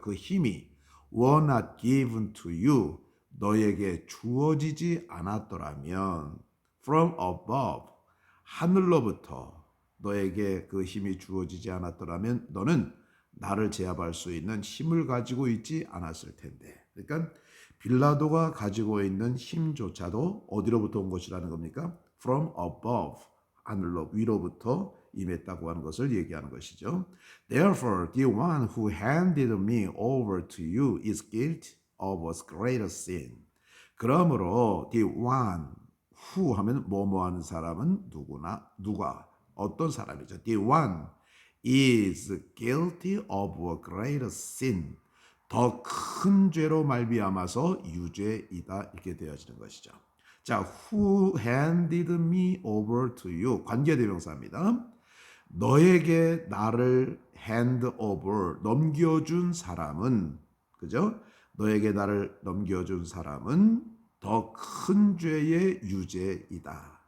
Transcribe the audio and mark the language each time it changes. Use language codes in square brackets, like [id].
[ko] 그 힘이 [en] were not given to you, [ko] 너에게 주어지지 않았더라면, [en] from above, [ko] 하늘로부터 너에게 그 힘이 주어지지 않았더라면 너는 나를 제압할 수 있는 힘을 가지고 있지 않았을 텐데. 그러니까 빌라도가 가지고 있는 힘조차도 어디로부터 온 것이라는 겁니까? [en] From above, [ko] 하늘로, 위로부터 임했다고 하는 것을 얘기하는 것이죠. [en] Therefore, the one who handed me over to you is guilty of a greater sin. [ko] 그러므로 [en] the one who [ko] 하면 뭐뭐 하는 사람은 누가 어떤 사람이죠. [en] The one is guilty of a greater sin. [ko] 더 큰 죄로 말미암아서 유죄이다, 이렇게 되어지는 것이죠. 자, [en] who handed me over to you, [ko] 관계대명사입니다. 너에게 나를 [en] hand over, [ko] 넘겨준 사람은, 그죠? 너에게 나를 넘겨준 사람은 더 큰 죄의 유죄이다.